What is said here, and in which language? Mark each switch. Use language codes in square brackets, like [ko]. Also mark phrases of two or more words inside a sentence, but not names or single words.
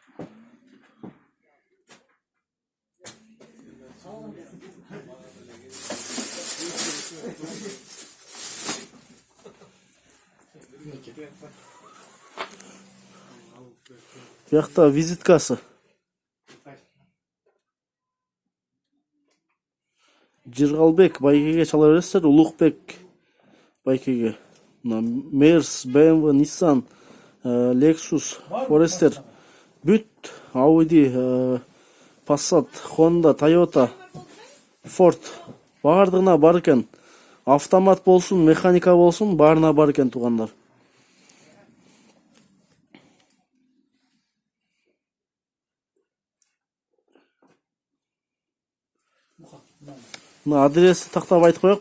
[ky] Биякта визиткасы. Жыргалбек байкеге чала бересиздер, Улукбек байкеге. Мерс, BMW, Nissan, Lexus, Forester, бүт Audi, Passat, Honda, Toyota, Ford баардыгына бар экен. Автомат болсун, механика болсун, баарына бар экен туугандар. Мына адрести тактап айтып коёк.